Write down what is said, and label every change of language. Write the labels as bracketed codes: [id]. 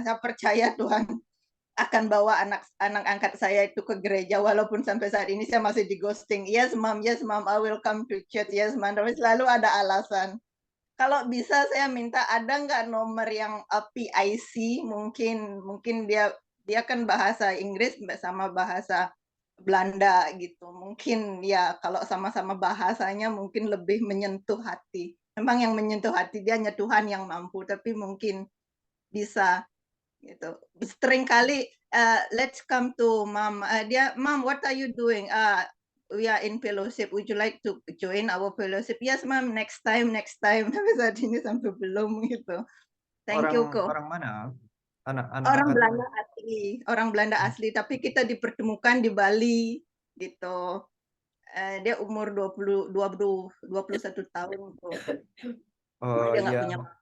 [id] Saya percaya Tuhan akan bawa anak angkat saya itu ke gereja, walaupun sampai saat ini saya masih di ghosting. [en] Yes mom, I will come to church. Yes mom, [id] tapi selalu ada alasan. Kalau bisa saya minta ada nggak nomor yang PIC, mungkin dia kan bahasa Inggris sama bahasa Belanda gitu. Mungkin ya kalau sama-sama bahasanya mungkin lebih menyentuh hati. Memang yang menyentuh hati dia hanya Tuhan yang mampu, tapi mungkin bisa gitu. Sering kali [en] let's come to mom. Mom, what are you doing? We are in fellowship. Would you like to join our fellowship? Yes, mom. Next time. [id] Tapi saat ini sampai belum gitu. [en] Thank you kok. [id] Orang mana? Anak-anak Orang Belanda asli, tapi kita dipertemukan di Bali gitu. Dia umur 21 tahun kok. Dia nggak punya.